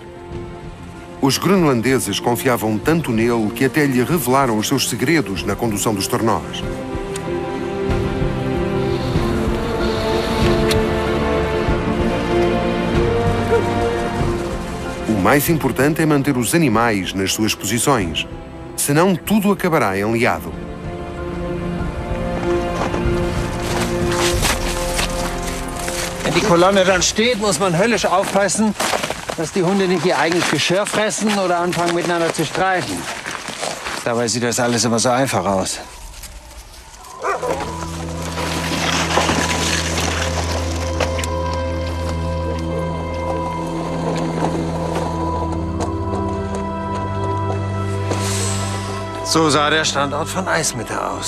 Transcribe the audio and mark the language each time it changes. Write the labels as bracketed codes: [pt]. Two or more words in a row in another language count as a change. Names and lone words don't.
[pt] Os groenlandeses confiavam tanto nele que até lhe revelaram os seus segredos na condução dos tornós. O mais importante é manter os animais nas suas posições, senão tudo acabará enliado. [de] Wenn die Kolonne dann steht, muss man höllisch aufpassen, dass die Hunde nicht ihr eigenes Geschirr fressen oder anfangen miteinander zu streiten. Dabei sieht das alles immer so einfach aus. So sah der Standort von Eismitte aus.